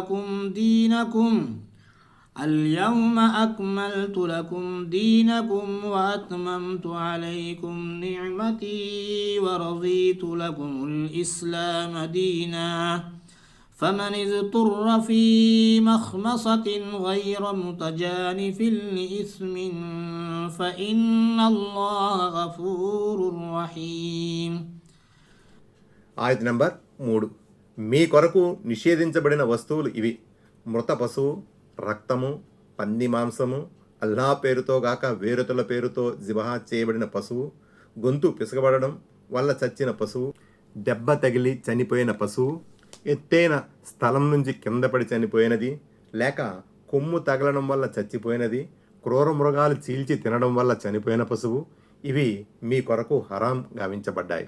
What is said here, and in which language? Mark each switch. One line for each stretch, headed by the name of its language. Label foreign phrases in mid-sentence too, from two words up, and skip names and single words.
Arabic: لكم دينكم وأتممت عليكم نعمتي ورضيت لكم الإسلام دينا فمن اضطر في مخمصة غير متجانف لإثم فإن الله غفور رحيم.
Telugu: ఆయత్ నంబర్ 3. మీ కొరకు నిషేధించబడిన వస్తువులు ఇవి: మృత పశువు, రక్తము, పంది మాంసము, అల్లా పేరుతో గాక వేరుతుల పేరుతో జిబహా చేయబడిన పశువు, గొంతు పిసకబడడం వల్ల చచ్చిన పశువు, దెబ్బ తగిలి చనిపోయిన పశువు, ఎత్తైన స్థలం నుంచి కింద పడి చనిపోయినది, లేక కొమ్ము తగలడం వల్ల చచ్చిపోయినది, క్రూర మృగాలు చీల్చి తినడం వల్ల చనిపోయిన పశువు, ఇవి మీ కొరకు హరాం గావించబడ్డాయి.